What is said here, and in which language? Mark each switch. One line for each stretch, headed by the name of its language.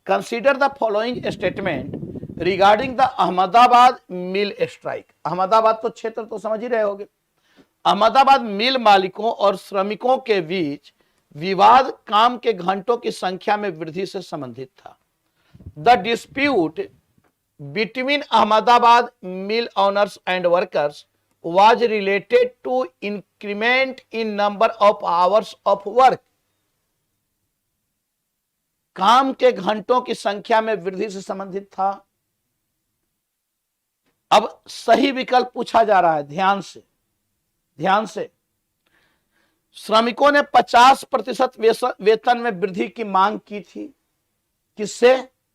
English: Consider the following statement regarding the Ahmedabad mill strike.
Hindi: Ahmedabad तो क्षेत्र तो समझ ही रहे होगे। अहमदाबाद मिल मालिकों और श्रमिकों के बीच विवाद काम के घंटों की संख्या में वृद्धि से संबंधित था।
English: The dispute between Ahmedabad mill owners and workers was related to increment in number of hours of work.
Hindi: काम के घंटों की संख्या में वृद्धि से संबंधित था। अब सही विकल्प पूछा जा रहा है, ध्यान से। श्रमिकों ने 50% वेतन में वृद्धि की मांग की थी। किससे?